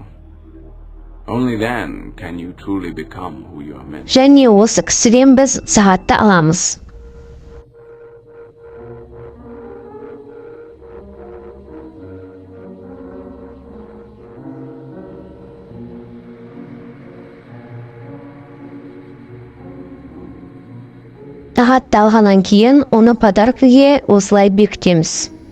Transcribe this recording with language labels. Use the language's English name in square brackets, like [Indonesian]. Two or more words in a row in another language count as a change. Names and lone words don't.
[English] Only then can you truly become who you are meant. [Kazakh] Және осы кісіден біз сағатты аламыз. Сағатты алғаннан кейін оны подаркіге осылай бекітеміз.